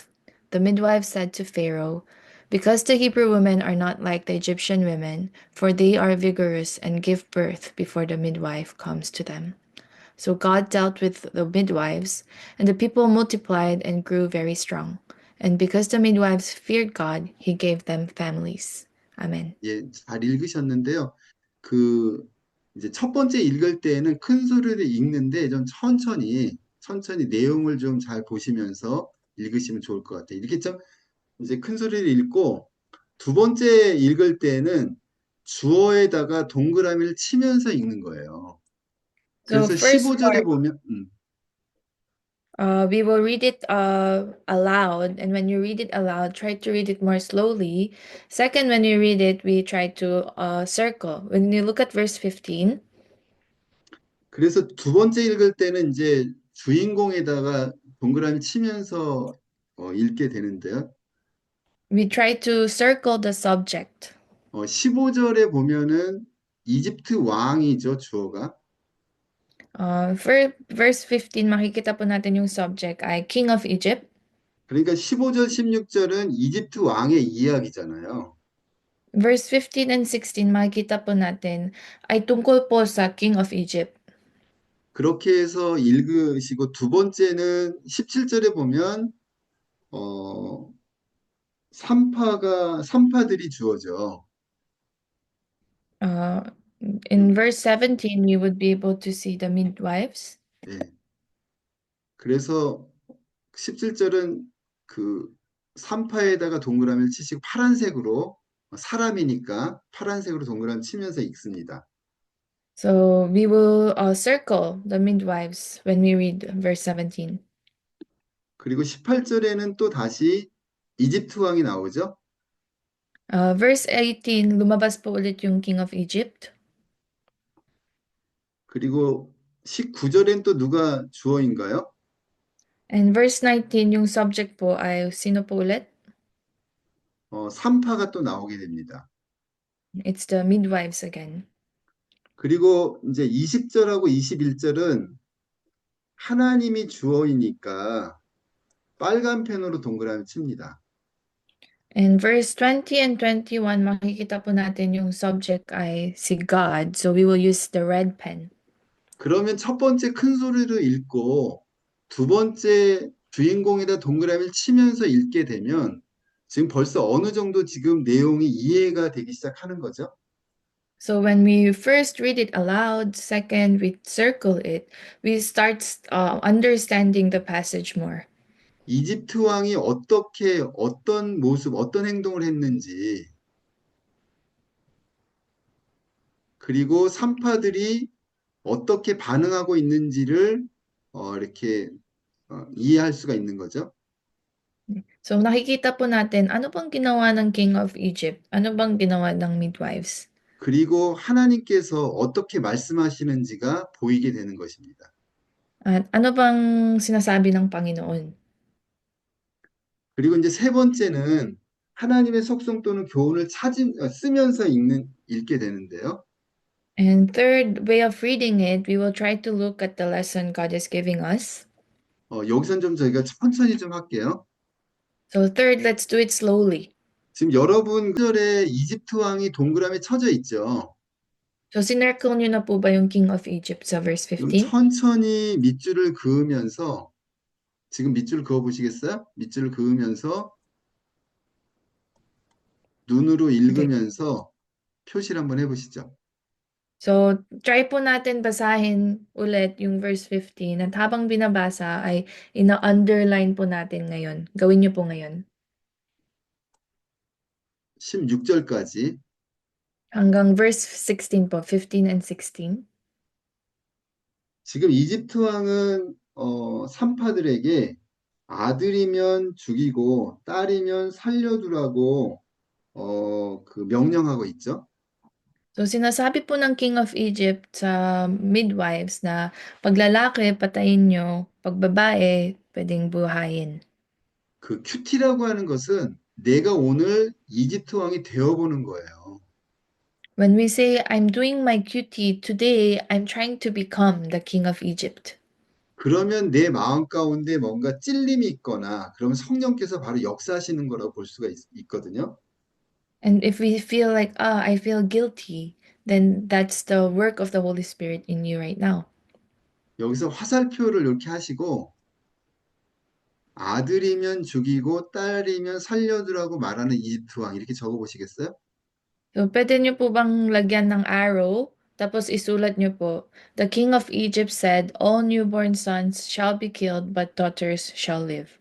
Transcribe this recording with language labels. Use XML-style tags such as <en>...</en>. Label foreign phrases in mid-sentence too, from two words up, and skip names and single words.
<en>The midwives said to Pharaoh, because the Hebrew women are not like the Egyptian women, for they are vigorous and give birth before the midwife comes to them. So God dealt with the midwives, and the people multiplied and grew very strong. And because the midwives feared God, he gave them families. Amen.</en> <ko>예, 잘 읽으셨는데요. 이제 첫 번째 읽을 때에는 큰 소리로 읽는데 좀 천천히 내용을 좀 잘 보시면서 읽으시면 좋을 것 같아요. 이렇게 좀 이제 큰 소리를 읽고 두 번째 읽을 때는 주어에다가 동그라미를 치면서 읽는 거예요.</ko> <en>So</en> <ko>그래서</ko> <en>first</en> <ko>15절에</ko> <en>part,</en> <ko>보면,</ko> <en>we will read it aloud, and when you read it aloud, try to read it more slowly. Second, when you read it, we try to circle. When you look at verse 15,</en> <ko>그래서 두 번째 읽을 때는 이제 주인공에다가 동그라미 치면서 읽게 되는데요.</ko> <en>we try to circle the subject.</en> <ko>15절에 보면은 이집트 왕이죠, 주어가.</ko> <en>For verse 15,</en> <tl>makikita po natin yung subject ay King of Egypt.</tl> <ko>그러니까 15절, 16절은 이집트 왕의 이야기잖아요.</ko> <en>Verse 15 and 16,</en> <tl>makikita po natin ay tungkol po sa King of Egypt.</tl> <ko>그렇게 해서 읽으시고 두 번째는 17절에 보면 산파들이 주어져.</ko> <en>In verse 17, you would be able to see the midwives.</en> <ko>네. 그래서 17절은 그 산파에다가 동그라미를 치시고 파란색으로 사람이니까 파란색으로 동그라미 치면서 읽습니다.</ko> <en>So we will circle the midwives when we read verse 17.</en> <ko>그리고 18절에는 또 다시 이집트 왕이 나오죠.</ko> <en>Verse 18,</en> <tl>lumabas po ulit yung King of Egypt.</tl> <ko>그리고 19절엔 또 누가 주어인가요?</ko> <en>And verse 19,</en> <tl>yung subject po ay sino po ulit?</tl> <ko>산파가 또 나오게 됩니다.</ko> <en>It's the midwives again.</en> <ko>그리고 이제 20절하고 21절은 하나님이 주어이니까 빨간 펜으로 동그라미 칩니다.</ko> <en>In verse 20 and 21,</en> <tl>makikita po natin yung subject ay si God.</tl> <en>So we will use the red pen.</en> <ko>그러면 첫 번째 큰 소리로 읽고 두 번째 주인공에다 동그라미를 치면서 읽게 되면 지금 벌써 어느 정도 지금 내용이 이해가 되기 시작하는 거죠.</ko> <en>So when we first read it aloud, second we circle it, we start understanding the passage more.</en> <ko>이집트 왕이 어떻게 어떤 모습, 어떤 행동을 했는지 그리고 산파들이 어떻게 반응하고 있는지를 이렇게 이해할 수가 있는 거죠.</ko> <tl>So nakikita po natin, ano bang ginawa ng King of Egypt? Ano bang ginawa ng midwives?</tl> <ko>그리고 하나님께서 어떻게 말씀하시는지가 보이게 되는 것입니다.</ko> <tl>At ano bang sinasabi ng Panginoon?</tl> <ko>그리고 이제 세 번째는 하나님의 속성 또는 교훈을 쓰면서 읽게 되는데요.</ko> <en>And third way of reading it, we will try to look at the lesson God is giving us.</en> <ko>여기선 좀 저희가 천천히 좀 할게요.</ko> <en>So third, let's do it slowly.</en> <ko>지금 여러분 절에 이집트 왕이 동그라미 쳐져 있죠.</ko> <tl>So sinircle nyo na po ba yung King of Egypt sa verse</tl> <ko>그럼</ko> <tl>15?</tl> <ko>천천히 밑줄을 그으면서 지금 밑줄 그어 보시겠어요? 밑줄을 그으면서 눈으로 읽으면서 표시를 한번 해보시죠.</ko> <tl>So try po natin basahin ulit yung verse 15 at habang binabasa ay ina-underline po natin ngayon. Gawin nyo po ngayon.</tl> <ko>16절까지</ko> <tl>Hanggang verse 16 po, 15 and 16.</tl> <ko>지금 이집트 왕은 산파들에게 아들이면 죽이고 딸이면 살려두라고 그 명령하고 있죠.</ko> <tl>So sinasabi po ng King of Egypt sa midwives na pag lalaki, patayin nyo, pag babae, pwedeng buhayin.</tl> <ko>그 큐티라고 하는 것은 내가 오늘 이집트 왕이 되어보는 거예요.</ko> <en>When we say, I'm doing my duty today, I'm trying to become the King of Egypt.</en> <ko>그러면 내 마음 가운데 뭔가 찔림이 있거나 그러면 성령께서 바로 역사하시는 거라고 볼 수가 있거든요.</ko> <en>And if we feel like, I feel guilty, then that's the work of the Holy Spirit in you right now.</en> <ko>여기서 화살표를 이렇게 하시고 아들이면 죽이고 딸이면 살려두라고 말하는 이집트 왕 이렇게 적어 보시겠어요?</ko> <tl>So, pwede nyo po bang lagyan ng arrow, tapos isulat nyo po,</tl> <en>the King of Egypt said, all newborn sons shall be killed, but daughters shall live.</en>